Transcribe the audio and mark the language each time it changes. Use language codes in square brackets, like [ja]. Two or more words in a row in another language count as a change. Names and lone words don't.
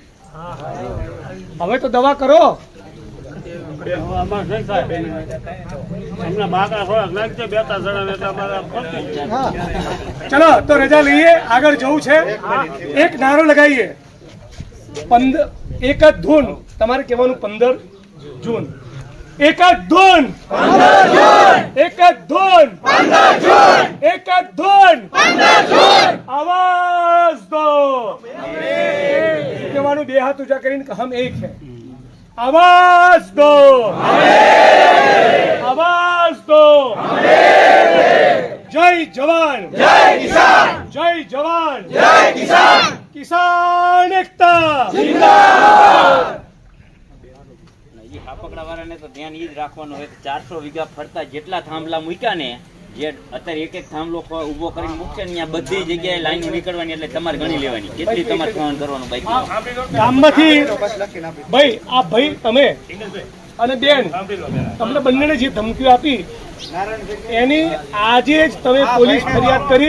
[gu] હવે તો દવા કરો. ચલો તો રજા લઈએ, આગળ જવું છે. એક નારો લગાવીએ, 1 જ ધૂન. તમારે કહેવાનું 15 જૂન. 1 જ ધૂન, 1 જ ધૂન, 1 જ ધૂન. [hi] आवाज दो. [gu] કહેવાનું 2 હાથ ઊંચા કરીને કે [hi] हम एक है. आवाज दो, आवाज दो. जय जवान, जय किसान, जय जवान, जय किसान. किसान एकता जिंदाबाद. [gu] હાપકડા વાળાને તો ધ્યાન ઈ જ રાખવાનું હોય કે 400 વીઘા ફરતા જેટલા થાંભલા મૂક્યા ને, જે અત્યારે એક થાંભલો ઉભો કરીને મૂકશે ને ત્યાં બધી જગ્યાએ લાઈનો નીકળવાની, એટલે તમારે ગણી લેવાની કેટલી તમારે સહન કરવાનું. બાકી ગામમાંથી ભાઈ આ ભાઈ તમે અને બેન તમને બંનેને જે ધમકીઓ આપી એની આજે જ તમે પોલીસ ફરિયાદ કરી.